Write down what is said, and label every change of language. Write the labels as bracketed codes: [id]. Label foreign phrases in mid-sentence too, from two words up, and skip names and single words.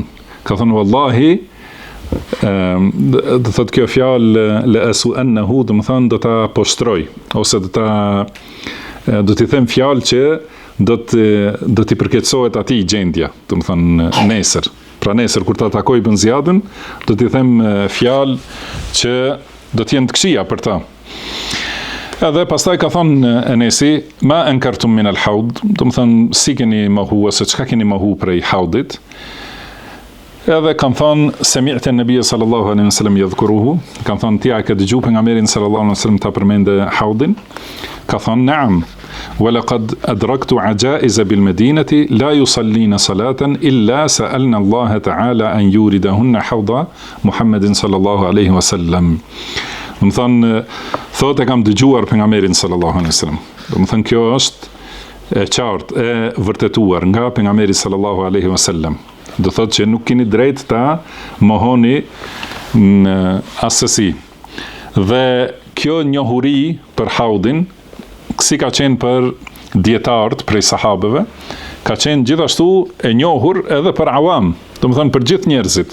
[sq] Ka thonë wallahi do thot kjo fjalë [ar] لأسوءنه [sq] do të thënë do ta poshtroj ose do t'i them fjalë që do t'i përkeçohet atij gjendja, do të thënë nesër. Pra nesër kur ta takoj Ibn Ziyadin, do t'i them fjalë që do t'jenë të këqija për ta. Edhe pastaj ka thonë Enesi, [ar] ما أنكرتم من الحوض, [sq] do të thonë si keni mohu ose çka keni mohu prej haudit. Edhe kanë thonë [ar] سمعت النبي صلى الله عليه وسلم يذكره, [sq] kanë thonë ti a ke dëgjuar pejgamberin [ar] صلى الله عليه وسلم [sq] ta përmendë haudin? Ka thonë na'am. [ar] ولقد أدركت عجائز بالمدينة لا يصلين صلاة إلا سألنا الله تعالى أن يوردهن حوض محمد صلى الله عليه وسلم. [sq] Më thënë, thotë e kam dëgjuar pejgamberin [ar] صلى الله عليه وسلم. [sq] Më thënë, kjo është e qartë, e vërtetuar nga pejgamberi [ar] صلى الله عليه وسلم. [sq] Do thotë që nuk keni drejt ta mohoni në asesi. Dhe kjo njohuri për haudin, si ka qenë për dietarët prej sahabeve, ka qenë gjithashtu e njohur edhe për awam, do të thënë për gjithë njerëzit.